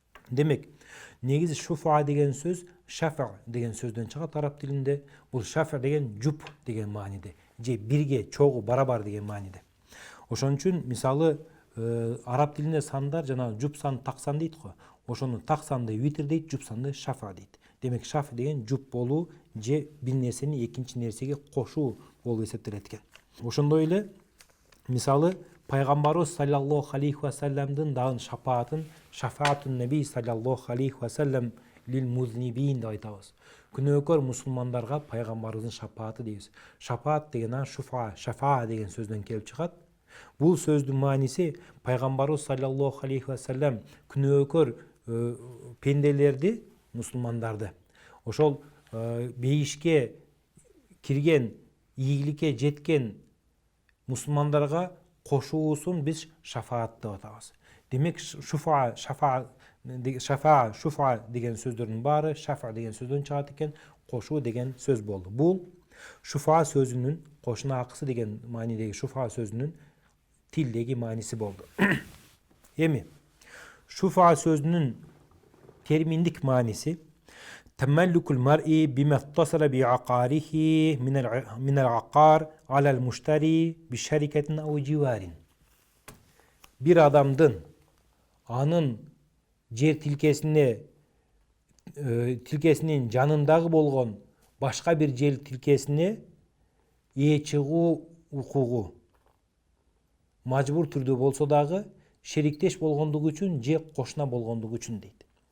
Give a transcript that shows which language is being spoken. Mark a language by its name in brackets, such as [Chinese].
[Kyrgyz] Демек, негизи шуфа деген сөз шафа деген сөздөн чыгат араб тилинде. Бул шафа деген жуп деген мааниде, же бирге, чогуу, барабар деген мааниде. Ошон үчүн мисалы араб тилинде сандар жана жуп сан, так сан дейт го. Ошону так санды витр дейт, жуп санды шафа дейт. Демек шафа деген жуп болуу же бир нерсени экинчи нерсеге кошуу болуп эсептелет экен. Ошондой эле мисалы пайгамбарыбыз саллаллаху алейхи ва салламдын дагы [Arabic] шафаатун наби саллаллаху алейхи ва саллам лил музнибин [Kyrgyz] деп айтабыз. Күнөөкөр мусулмандарга пайгамбарыбыздын шафааты дейбиз. Шафаат деген шафа деген сөздөн келип чыгат. Бул сөздүн мааниси пайгамбарыбыз саллаллаху алейхи ва саллам күнөөкөр пенделерди, мусулмандарды ошол бейишке кирген, ийгиликке жеткен мусулмандарга кошуусун биз шафаат деп атабыз. Демек шуфа деген сөздөрдүн баары шафа деген сөздөн чыгат экен, кошуу деген сөз болду. Бул шуфа сөзүнүн, кошуна акысы деген маанидеги шуфа сөзүнүн тилдеги мааниси болду. Эми шуфа сөзүнүн терминдик мааниси [Arabic] تملك المرء بما اتصل بعقاره من العقار على المشتري بشركة أو جوار. [Kyrgyz] Bir adamdın anın жер тилкесинин жанындагы болгон башка бир жер тилкесине ээ чыгуу укугу мажбур түрдө болсо дагы шериктеш болгондугу үчүн же кошуна болгондугу үчүн дейт.